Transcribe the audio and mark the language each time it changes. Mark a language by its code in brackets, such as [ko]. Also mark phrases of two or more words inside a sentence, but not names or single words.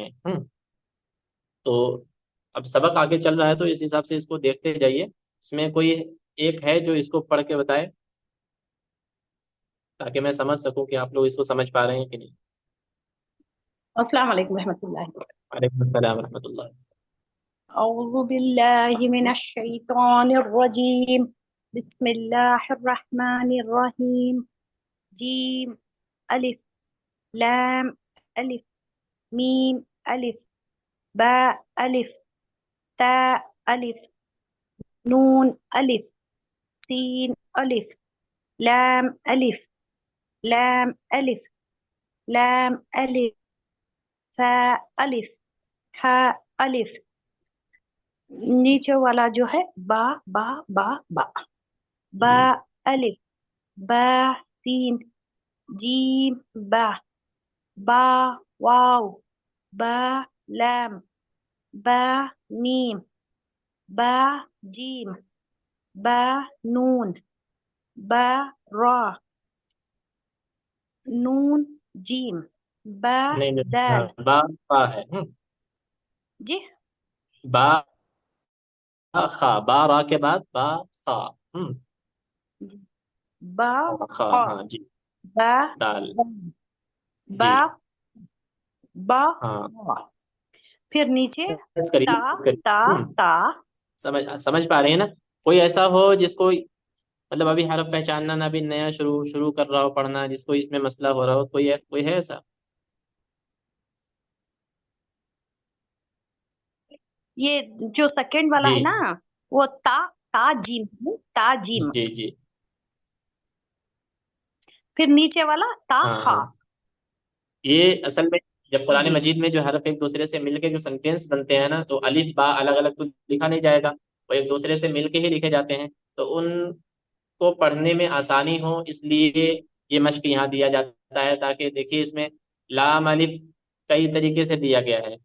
[ur] تو اب سبق آگے چل رہا ہے تو اس حساب سے اس کو دیکھتے جائیے، اس میں کوئی ایک ہے جو اس کو پڑھ کے بتائے تاکہ میں سمجھ سکوں کہ آپ لوگ اس کو سمجھ پا رہے ہیں کہ نہیں۔ [ar] السلام علیکم ورحمۃ اللہ۔ وعلیکم السلام ورحمۃ اللہ۔ أعوذ بالله من الشيطان الرجيم، بسم الله الرحمن الرحيم، جيم ألف لام ألف ميم ألف باء ألف تاء ألف نون ألف سين ألف لام ألف لام ألف لام ألف فاء ألف حاء ألف، [ur] نیچے والا جو ہے با با با با، با الف با سین جیم با، با واو با لام با میم با جیم با نون با را نون جیم با نہیں نہیں، دال۔ ہاں، با با ہے، جی با خا، با را کے بعد با خا، با خا، خا ہاں جی، با دال، با جی با ہاں، با، پھر نیچے فرض کریے، تا تا تا۔ سمجھ پا رہے ہیں نا؟ کوئی ایسا ہو جس کو مطلب ابھی حرف پہچاننا نہ، بھی نیا شروع کر رہا ہو پڑھنا، جس کو اس میں مسئلہ ہو رہا ہو، کوئی ہے ایسا؟ یہ جو سیکنڈ والا جی ہے نا، وہ تا تا جیم تا جیم، جی جی، پھر نیچے والا تا ہاں ہا۔ ہاں، یہ اصل میں جب قرآن جی مجید میں جو حرف ایک دوسرے سے مل کے جو سینٹینس بنتے ہیں نا، تو الف با الگ الگ تو لکھا نہیں جائے گا، وہ ایک دوسرے سے مل کے ہی لکھے جاتے ہیں، تو ان کو پڑھنے میں آسانی ہو اس لیے یہ مشق یہاں دیا جاتا ہے، تاکہ دیکھیے اس میں لام الف کئی طریقے سے دیا گیا ہے۔